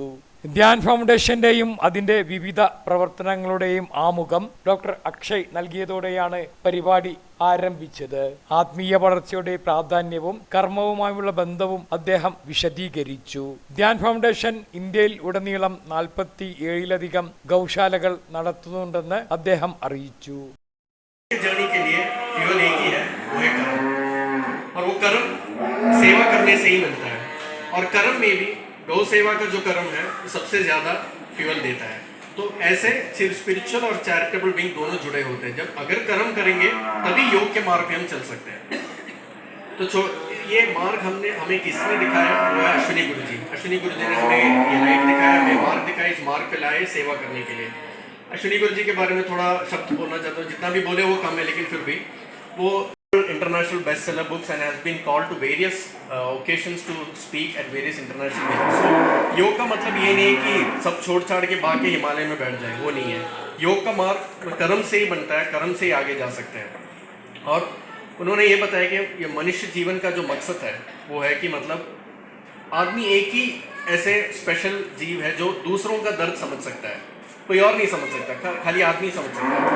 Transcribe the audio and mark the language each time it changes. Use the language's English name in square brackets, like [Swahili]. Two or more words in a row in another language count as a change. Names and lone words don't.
[Malayalam] ധ്യാൻ ഫൗണ്ടേഷന്റെയും അതിന്റെ വിവിധ പ്രവർത്തനങ്ങളുടെയും ആമുഖം ഡോക്ടർ അക്ഷയ് നൽകിയതോടെയാണ് പരിപാടി ആരംഭിച്ചത്. ആത്മീയ വളർച്ചയുടെ പ്രാധാന്യവും കർമ്മവുമായുള്ള ബന്ധവും അദ്ദേഹം വിശദീകരിച്ചു. ധ്യാൻ ഫൗണ്ടേഷൻ ഇന്ത്യയിൽ ഉടനീളം 47-ലധികം ഗൗശാലകൾ നടത്തുന്നുണ്ടെന്ന് അദ്ദേഹം അറിയിച്ചു. [Hindi] गौ सेवा का जो कर्म है सबसे ज्यादा फ्यूल देता है। तो ऐसे सिर्फ स्पिरिचुअल और [English] charitable wing [Hindi] दोनों जुड़े होते हैं। जब अगर कर्म करेंगे तभी योग के मार्ग पे हम चल सकते हैं। तो ये मार्ग हमें किसने दिखाया? वो है अश्विनी गुरु जी। अश्विनी गुरु जी ने हमें ये लाइट दिखाया, हमें मार्ग दिखाया, इस मार्ग पे लाए सेवा करने के लिए। अश्विनी गुरु जी के बारे में थोड़ा शब्द बोलना चाहता हूँ, जितना भी बोले वो कम है, लेकिन फिर भी वो [English] international bestseller books and has been called to various occasions to speak at various international venues. [Hindi] So योग का मतलब ये नहीं है कि सब छोड़ छाड़ के भाग के हिमालय में बैठ जाए, वो नहीं है। योग का मार्ग कर्म से ही बनता है, कर्म से ही आगे जा सकते हैं। और उन्होंने ये बताया कि ये मनुष्य जीवन का जो मकसद है वो है कि मतलब आदमी एक ही ऐसे स्पेशल जीव है जो दूसरों का दर्द समझ सकता है, कोई और नहीं समझ सकता, खाली आदमी समझ सकता है।